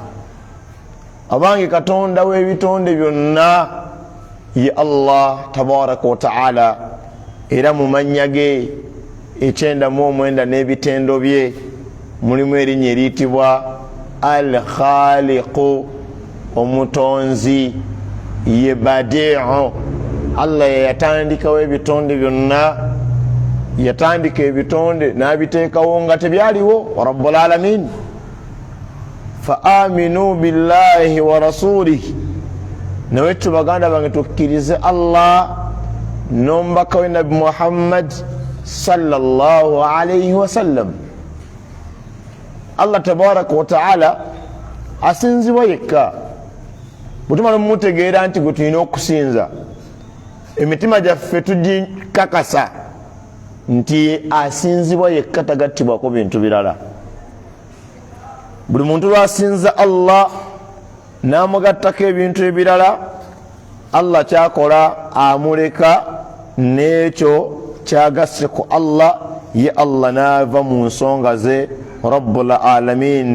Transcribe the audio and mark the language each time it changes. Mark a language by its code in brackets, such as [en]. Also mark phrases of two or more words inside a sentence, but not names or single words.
[lg] Abange katonda w'ebitonde byonna ye Allah [ar] تبارك وتعالى, [lg] era mu mannya ge 99 n'ebitendo bye mulimu erinnya eriyitibwa al-khaliqu, omutonzi, ye badi'u. Allah yatandikawo ebitonde byonna, yatandika ebitonde n'abiteekawo nga tebyaliwo, [ar] رب العالمين. فآمنوا بالله ورسوله, [lg] nawe tubaganda bange tukkirize Allah n'omubaka we Nabi Muhammad [ar] صلى الله عليه وسلم. [lg] Allah [ar] تبارك وتعالى [lg] asinzibwa yekka. Butumala mumutegeera nti gwe tulina okusinza, emitima gyaffe tugikakasa nti asinzibwa yekka, tagattibwako bintu birala. Buli muntu lwasinza Allah n'amugattako ebintu ebirala, Allah kyakola amuleka n'ekyo kyagasse ku Allah, ye Allah n'ava mu nsonga ze [ar] رب العالمين.